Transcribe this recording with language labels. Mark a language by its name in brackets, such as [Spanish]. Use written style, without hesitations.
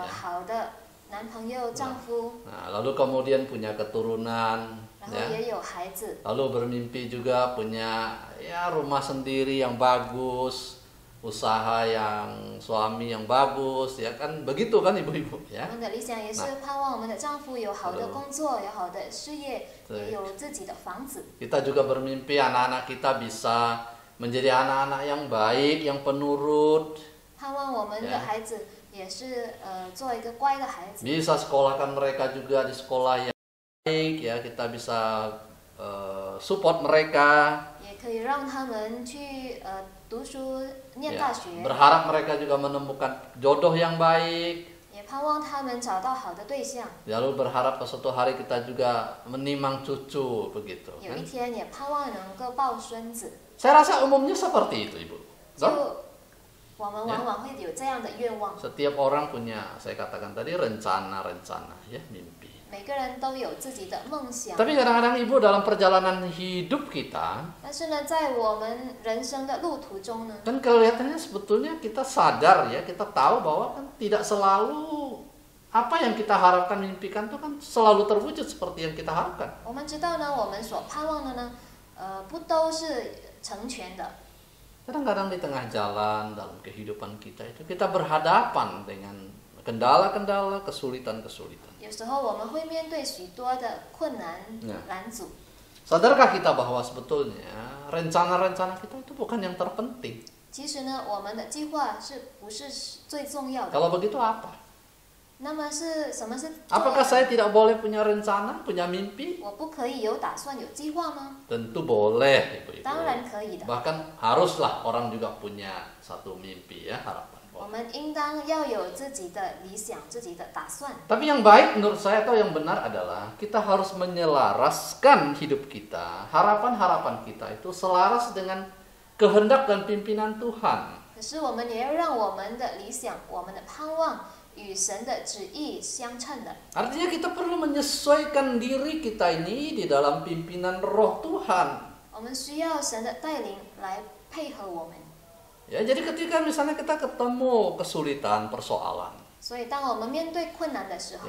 [Chinese] 好的男朋友、丈夫， [Indonesian] Nah, lalu kemudian punya keturunan, [Chinese] 然后 [Indonesian] ya. [Chinese] 也有孩子， [Indonesian] Lalu bermimpi juga punya ya rumah sendiri yang bagus, usaha yang suami yang bagus, ya kan begitu kan ibu-ibu [Chinese] 我 [Indonesian] ya. [Chinese] 们的理想也是盼望我们的丈夫有好的工作，有好的事业，也有自己的房子。 [Indonesian] Kita juga bermimpi anak-anak kita bisa menjadi anak-anak yang baik, yang penurut, [Chinese] 盼望我们的 [Indonesian] Ya. [Chinese] 孩子也是做一个乖的孩子， [Indonesian] bisa sekolahkan mereka juga di sekolah yang baik, ya kita bisa support mereka, [Chinese] 也可以让他们去读书、念大学， [Indonesian] Berharap mereka juga menemukan jodoh yang baik. [Chinese] 也盼望他们找到好的对象， [Indonesian] Lalu berharap suatu hari kita juga menimang cucu begitu. [Chinese] 有一天也盼望能够抱孙子。 [Indonesian] Saya rasa umumnya seperti itu, Ibu. [Chinese] 就我们往往会有这样的愿望， [Indonesian] Setiap orang punya, saya katakan tadi, rencana-rencana, ya, mimpi. [Chinese] 每个人都有自己的梦想。 [Indonesian] Tapi kadang-kadang Ibu dalam perjalanan hidup kita, [Chinese] 但是呢，在我们人生的路途中呢， [Indonesian] kan kelihatannya sebetulnya kita sadar ya, kita tahu bahwa kan tidak selalu apa yang kita harapkan mimpikan itu kan selalu terwujud seperti yang kita harapkan. [Chinese] 我们知道呢，我们所盼望的呢，不都是成全的。 [Indonesian] Kadang-kadang di tengah jalan dalam kehidupan kita itu kita berhadapan dengan kendala-kendala, kesulitan-kesulitan. [Chinese] 有时候我们会面对许多的困难拦阻。 [Indonesian] Sadarkah kita bahwa sebetulnya rencana-rencana kita itu bukan yang terpenting? [Chinese] 其实呢，我们的计划不是最重要的。 [Indonesian] Kalau begitu apa? [Chinese] 那么是什么是重要的？ [Indonesian] Apakah saya tidak boleh punya rencana, punya mimpi? [Chinese] 我不可以有打算、有计划吗？ [Indonesian] Tentu boleh, Ibu-ibu. [Chinese] 当然可以的。 [Indonesian] Bahkan haruslah orang juga punya satu mimpi ya, harapan. [Chinese] 我们应当要有自己的理想、自己的打算。 [Indonesian] Tapi yang baik menurut saya atau yang benar adalah kita harus menyelaraskan hidup kita, harapan-harapan kita itu selaras dengan kehendak dan pimpinan Tuhan. [Chinese] 可是我们也要让我们的理想、我们的盼望与神的旨意相称的。 [Indonesian] Artinya kita perlu menyesuaikan diri kita ini di dalam pimpinan Roh Tuhan. [Chinese] 我们需要神的带领来配合我们。 [Indonesian] Ya, jadi ketika misalnya kita ketemu kesulitan, persoalan, [Chinese] 所以，当我们面对困难的时候，